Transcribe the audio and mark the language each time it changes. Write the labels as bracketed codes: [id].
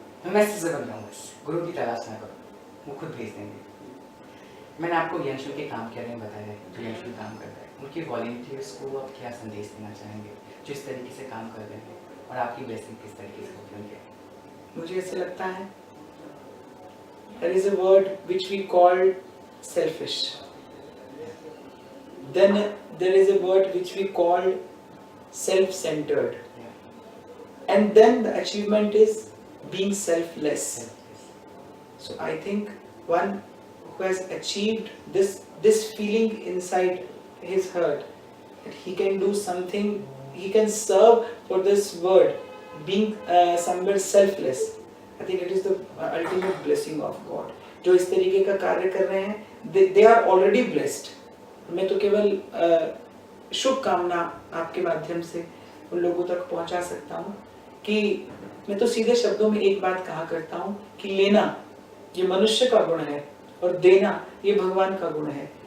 [hi] मैं शिष्य बन जाऊंगा, गुरु की तलाश ना करूं, वो खुद भेज देंगे। मैंने आपको यंशु के काम के बारे में बताया है, जो यंशु काम करता है। उनके वॉलंटियर्स को आप क्या संदेश देना चाहेंगे जो इस तरीके से काम कर रहे हैं, और आपकी ब्लेसिंग किस तरीके से होगी उनके? मुझे ऐसे लगता है [en] there is a word which we call selfish, then there is a word which we call self-centered, and then the achievement is being selfless. So I think one who has achieved this feeling inside his heart that he can do something, he can serve for this word, being somewhere selfless. I think it is the ultimate blessing of God. [hi] जो इस तरीके का कार्य कर रहे हैं, [en] they are already blessed. [hi] मैं तो केवल शुभकामना आपके माध्यम से उन लोगों तक पहुंचा सकता हूँ कि मैं तो सीधे शब्दों में एक बात कहा करता हूँ कि लेना ये मनुष्य का गुण है और देना ये भगवान का गुण है।